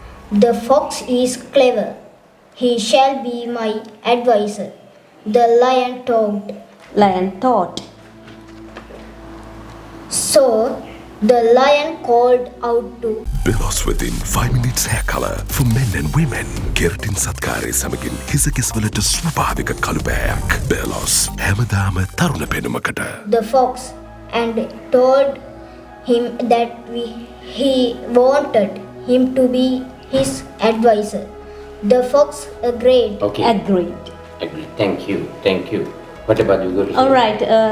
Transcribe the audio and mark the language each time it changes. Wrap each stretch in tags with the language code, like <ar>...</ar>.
<en>The fox is clever. He shall be my adviser. The lion talked. Lion thought. So the lion called out to Belos within 5 minutes hair color for men and women.</en> <si>Keratin සත්කාරය සමගින් හිසකෙස් වලට ස්වභාවික කළුබෑයක්. Belos හැමදාම තරුණ පෙනුමකට.</si> <en>the fox and told him that he wanted him to be his advisor. The fox agreed. Okay. Agreed. Agreed. Thank you. Thank you. What about you? Guru? All right.</en>